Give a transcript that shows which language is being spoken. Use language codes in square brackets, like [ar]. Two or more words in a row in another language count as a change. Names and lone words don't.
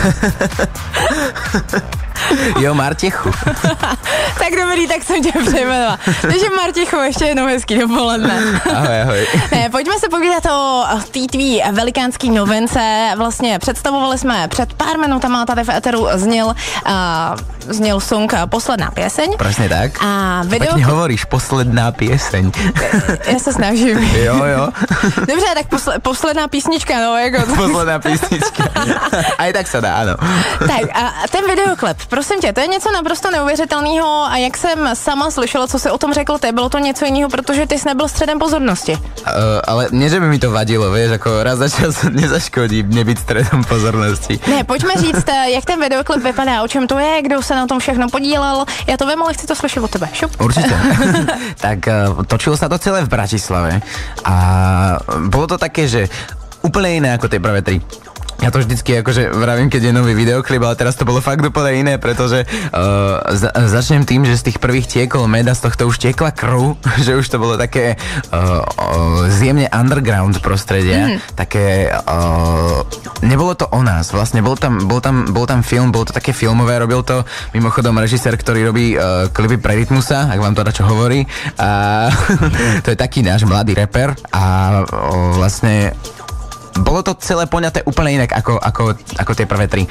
[cs] Jo, Martichu. Tak dobrý, tak jsem tě přejmenovala. Takže Martichu, ještě jednou hezký dopoledne. Ahoj, ahoj. Ne, pojďme se povídat o té tvý velikánský novince. Vlastně představovali jsme před pár minutama, tady v éteru zněl song Posledná pieseň. [sk] Presne tak. [cs] A video... [sk] Pekne hovoríš, posledná pieseň. [cs] Já se snažím. Jo. Dobře, tak posledná písnička, no, jako... [sk] Posledná písnička. Aj tak sa dá, áno. [cs] Tak a ten videoklip, prosím tě, to je něco naprosto neuvěřitelného a jak jsem sama slyšela, co jsi o tom řekl ty, bylo to něco jiného, protože ty jsi nebyl středem pozornosti. [sk] Ale nie, že by mi to vadilo, vieš, ako raz za čas nezaškodí nebyť stredom pozornosti. [cs] Ne, pojďme říct, jak ten videoklip vypadá, o čem to je, kdo se na tom všechno podílel. Já to vím, ale chci to slyšet od tebe. Šup. [sk] Určite. Tak točilo sa to celé v Bratislave a bolo to také, že úplne iné ako tie prvé tri. Ja to vždycky akože vravím, keď je nový videoklip, ale teraz to bolo fakt úplne iné, pretože začnem tým, že z tých prvých tiekol med a z tohto už tiekla krv, že už to bolo také zjemne underground prostredie, také nebolo to o nás, vlastne bol tam film, bolo to také filmové, robil to mimochodom režisér, ktorý robí klipy pre Rytmusa, ak vám to dačo hovorí, a to je taký náš mladý rapper a vlastne bolo to celé poňaté úplne inak ako tie prvé tri.